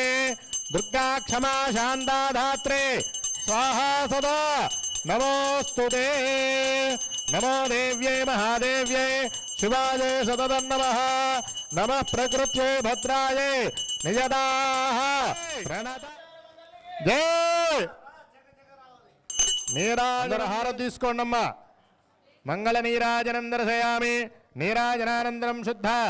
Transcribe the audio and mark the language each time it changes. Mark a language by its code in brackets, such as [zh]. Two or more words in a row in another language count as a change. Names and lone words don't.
[sa] दुर्गा क्षमा शान्ता धात्रे स्वाहा सदा नमोस्तुते नमो देव्यै महादेव्यै शिवायै सततन्नमः नमः प्रकृत्यै भद्रायै नियताः प्रणता जय [te] నీరాజన హారతి తీసుకోండమ్మా [sa] మంగళ నీరాజనం దర్శయామి నీరాజనానందరం శుద్ధ